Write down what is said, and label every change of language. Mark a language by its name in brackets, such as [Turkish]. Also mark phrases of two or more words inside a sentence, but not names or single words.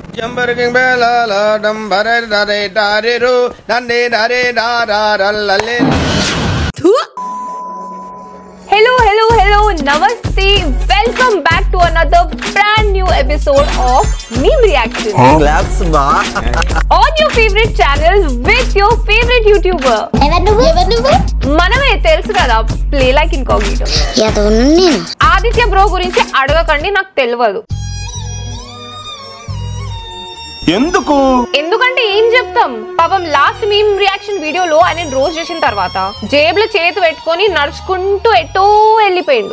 [English] Jumperking bella dumbare dare dare dande dare dararallale. Hello, namaste. Welcome back to another brand new episode of Meme Reaction. Claps ba. On your favorite channel with your favorite YouTuber. [Telugu] మనమే తెలుసు కదా [English] play like incognito. [Telugu] ఆదిత్య బ్రో గురించి అడగకండి, నాకు తెలియదు. ఎందుకంటే ఏం చెప్తాం, పాపం [English] last meme reaction [Telugu] వీడియోలో ఆయన రోజు చేసిన తర్వాత జేబులో చేతి పెట్టుకొని నడుచుకుంటూ ఎటో వెళ్ళిపోయిండు.